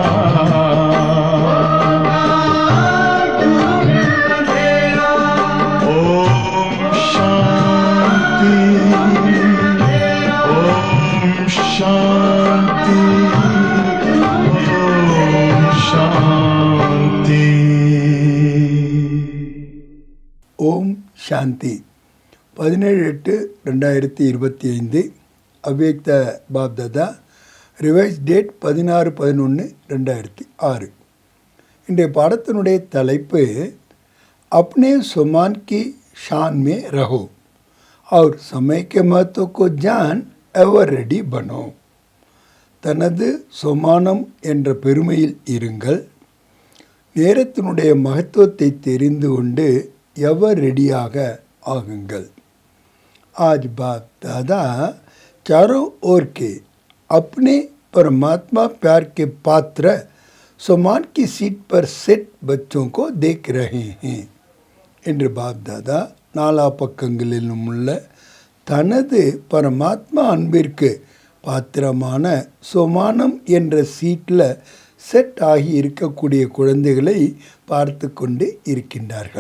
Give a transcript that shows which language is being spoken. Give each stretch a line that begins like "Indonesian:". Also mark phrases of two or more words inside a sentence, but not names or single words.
Hindi: ओम शांति, ओम शांति, ओम शांति।
Tamil: ஓம் சாந்தி. 17/8/2025 அவ்யக்த பாப்தாதா.
English: revised date
Tamil: 16/11/2006. இன்றைய பாடத்தினுடைய தலைப்பு
Hindi: अपने सम्मान की शान में रहो और समय के महत्व को जान
English: ever ready
Hindi: बनो.
Tamil: தனது சொமானம் என்ற பெருமையில் இருங்கள், நேரத்தினுடைய மகத்துவத்தை தெரிந்து கொண்டு எவர் ரெடியாக आगुंगल.
Hindi: आज बाप दादा चारों ओर के अपने परमात्मा प्यार के पात्र सम्मान की सीट पर सेट बच्चों को देख रहे हैं.
Tamil: என்று பாப் தாதா நாலா பக்கங்களிலும் உள்ள தனது பரமாத்மா அன்பிற்கு பாத்திரமான சொமானம் என்ற சீட்டில் செட் ஆகி இருக்கக்கூடிய குழந்தைகளை பார்த்து கொண்டு இருக்கின்றார்கள்.